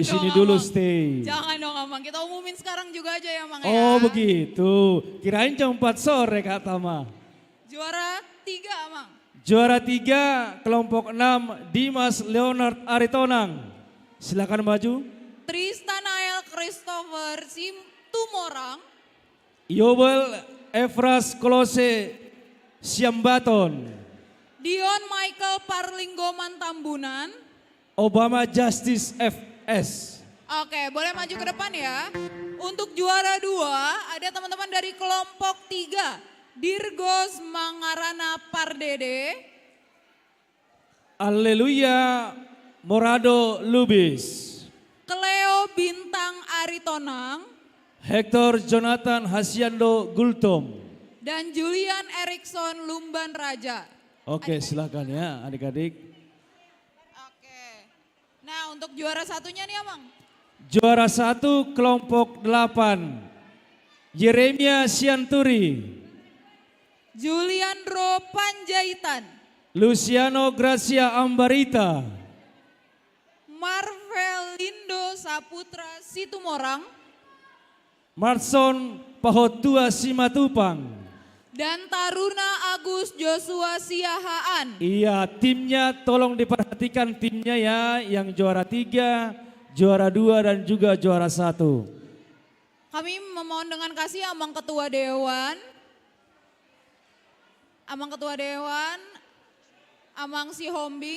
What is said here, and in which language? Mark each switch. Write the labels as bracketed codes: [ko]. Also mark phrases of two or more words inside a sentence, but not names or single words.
[id] Di sini dong, dulu Amang. stay. Jangan dong, Amang. Kita umumin sekarang juga aja ya, Mang ya. Oh begitu. Kirain jam 4 sore Kak Tama. Juara 3, Amang. Juara 3 kelompok 6 Dimas Leonard Aritonang. Silakan maju. Tristanael Christopher Simtumorang. Yobel Efras Kolose Siambaton. Dion Michael Parlinggoman Tambunan. Obama Justice FS. Oke, boleh maju ke depan ya. Untuk juara 2 ada teman-teman dari kelompok 3. Dirgos Mangarana Pardede. Alleluia Morado Lubis. Cleo Bintang Aritonang. Hector Jonathan Hasiando Gultom. Dan Julian Erikson Lumban Raja. Oke silakan ya adik-adik. Nah untuk juara satunya nih Amang. Juara 1 kelompok 8. Yeremia Sianturi. Juliandro Panjaitan. Luciano Gracia Ambarita. Marvelindo Saputra Situmorang. Marson Pahotua Simatupang. Dan Taruna Agus Joshua Siahaan. Iya timnya tolong diperhatikan timnya ya. Yang juara 3, juara 2 dan juga juara 1. Kami memohon dengan kasih Amang Ketua Dewan. Amang Ketua Dewan. Amang Sihombing.